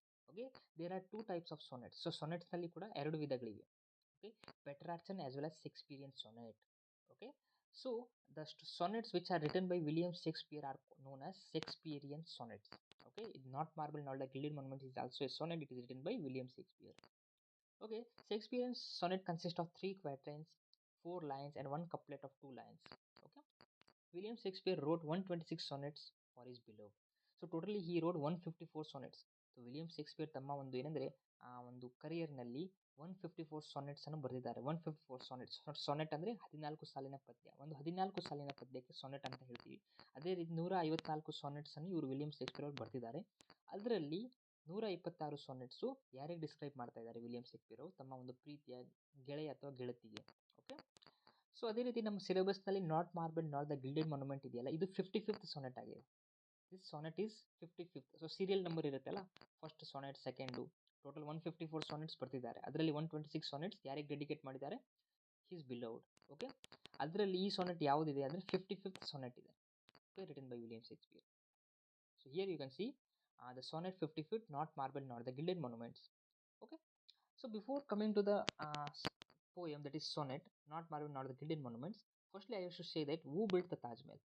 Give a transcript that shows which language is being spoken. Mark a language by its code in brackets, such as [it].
[en] Okay, there are 2 types of sonnets. [kn] So ಸೊನೆಟ್ಸ್ನಲ್ಲಿ ಕೂಡ 2 ವಿಧಗಳಿವೆ. [en] Okay, Petrarchan as well as Shakespearean sonnet. Okay, so the sonnets which are written by William Shakespeare are known as Shakespearean sonnets. Okay, not marble not the gilded monument is also a sonnet. It is written by William Shakespeare. Okay, Shakespearean sonnet consists of 3 quatrains, 4 lines and 1 couplet of 2 lines. Okay, William Shakespeare wrote 126 sonnets for his beloved. So totally he wrote 154 sonnets. [kn] So William Shakespeare ತಮ್ಮ ಒಂದು ಏನಂದರೆ ಒಂದು ಕರಿಯರ್ನಲ್ಲಿ 154 ಸಾನೆಟ್ಸ್ ಅನ್ನು ಬರೆದಿದ್ದಾರೆ. 154 ಸಾನೆಟ್ಸ್. Sonnet ಅಂದರೆ 14 ಸಾಲಿನ ಪದ್ಯ. ಒಂದು 14 ಸಾಲಿನ ಪದ್ಯಕ್ಕೆ ಸಾನೆಟ್ ಅಂತ ಹೇಳ್ತೀವಿ. ಅದೇ ರೀತಿ 154 ಸಾನೆಟ್ಸ್ ಅನ್ನು ಇವರು ವಿಲಿಯಂ ಶೇಕ್ಸ್ಪಿಯರ್ ಅವರು ಬರೆದಿದ್ದಾರೆ. ಅದರಲ್ಲಿ 126 ಸಾನೆಟ್ಸು ಯಾರಿಗೆ ಡಿಸ್ಕ್ರೈಬ್ ಮಾಡ್ತಾ ಇದ್ದಾರೆ ವಿಲಿಯಂ ಶೇಕ್ಸ್ಪಿಯರ್ ಅವರು? ತಮ್ಮ ಒಂದು ಪ್ರೀತಿಯ ಗೆಳೆಯ ಅಥವಾ ಗೆಳತಿಗೆ. ಓಕೆ, ಸೊ ಅದೇ ರೀತಿ ನಮ್ಮ ಸಿಲೆಬಸ್ನಲ್ಲಿ not marble not the gilded monument ಇದೆಯಲ್ಲ, ಇದು 55th ಸಾನೆಟ್ ಆಗಿದೆ. [en] This sonnet is 55th. [kn] So serial number ಇರುತ್ತಲ್ಲ, ಫಸ್ಟ್ ಸಾನೆಟ್, ಸೆಕೆಂಡು, ಟೋಟಲ್ 154 ಸಾನೆಟ್ಸ್ ಬರ್ತಿದ್ದಾರೆ. ಅದರಲ್ಲಿ 126 ಸಾನೆಟ್ಸ್ ಯಾರಿಗೆ ಡೆಡಿಕೇಟ್ ಮಾಡಿದ್ದಾರೆ? [en] His beloved. [kn] ಓಕೆ, ಅದರಲ್ಲಿ ಈ ಸಾನೆಟ್ ಯಾವುದಿದೆ ಅಂದರೆ 55th ಸಾನೆಟ್ ಇದೆ. [en] Okay, written by William Shakespeare. So here you can see the sonnet 55th, not marble not the gilded monuments. Okay, so before coming to the poem, that is sonnet, not marble not the gilded monuments, firstly I should say that who built the Taj Mahal.